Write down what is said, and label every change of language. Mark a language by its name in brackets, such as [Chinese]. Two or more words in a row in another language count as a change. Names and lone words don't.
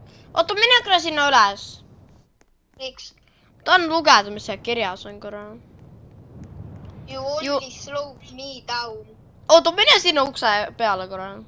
[Estonian] oota, mine korra sinna üles. miks? Tahan lugeda, mis seal kirjas on korra. [English] You only slowed me down. [Estonian] Oota, mine sinna ukse peale korra.